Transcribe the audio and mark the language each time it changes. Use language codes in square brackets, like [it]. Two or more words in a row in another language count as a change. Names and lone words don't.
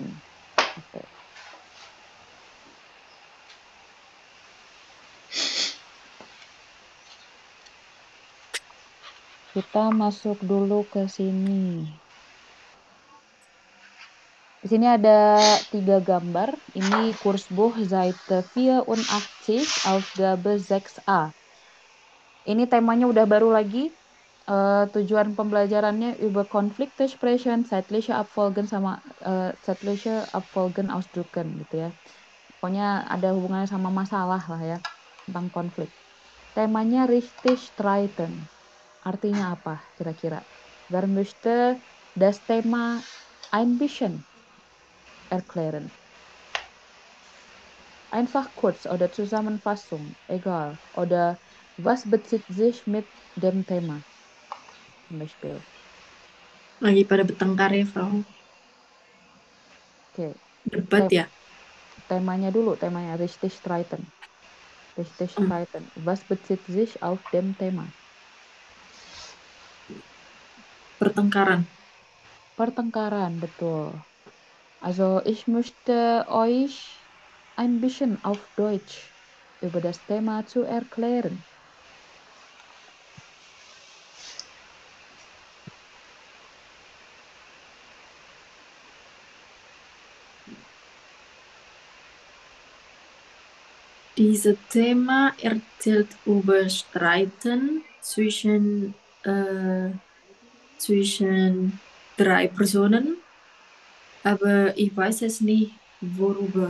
[id] Oke. Kita masuk dulu ke sini. Di sini ada 3 gambar. [de] Ini Kursbuch Seite 84, Aufgabe 6a. [id] Ini temanya udah baru lagi. Tujuan pembelajarannya [de] über Konflikte sprechen, zeitliche Abfolgen [id] sama [de] zeitliche Abfolgen ausdrücken [id] gitu ya. Pokoknya ada hubungannya sama masalah lah ya, tentang konflik. Temanya [de] richtig streiten. [id] Artinya apa kira-kira? [de] Wer möchte das Thema ein bisschen erklären? Einfach kurz oder Zusammenfassung, egal. Oder Was bezieht sich mit dem Thema? Zum Beispiel. [id] Lagi pada bertengkar ya, Frau. Oke, Debat ya. temanya dulu, temanya [de] richtig streiten. Richtig streiten. Was bezieht sich auf dem Thema? [id] Pertengkaran. Pertengkaran, betul. [de] Also, ich möchte euch ein bisschen auf Deutsch über das Thema zu erklären. Dieses Thema erzählt über Streiten zwischen drei Personen, aber ich weiß es nicht, worüber.